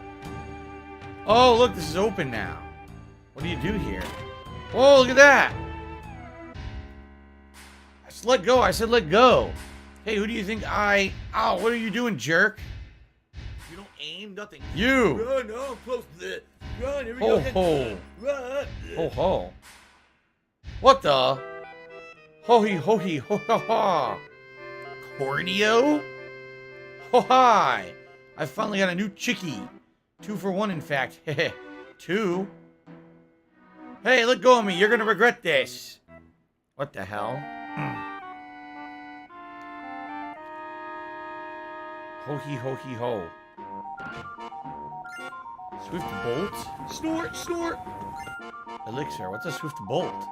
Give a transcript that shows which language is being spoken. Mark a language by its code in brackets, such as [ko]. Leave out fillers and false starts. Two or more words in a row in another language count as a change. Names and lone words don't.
[en] Oh, look, this is open now. What do you do here? Oh, look at that. I said let go. I said let go. Hey, who do you think I... Oh, what are you doing, jerk? You don't aim, nothing. You. Run, oh, close to the... Run, here we Ho, go. ho. Run. Ho, ho. What the? Ho-hee, ho-hee, ho-ha-ha. Corneo? Ho-hi. I finally got a new chickie. 2 for 1, in fact. Heh. 2? Hey, let go of me. You're gonna regret this. What the hell? Ho-hee, ho-hee, ho. Swift bolt? Snort, snort. Elixir. What's a swift bolt?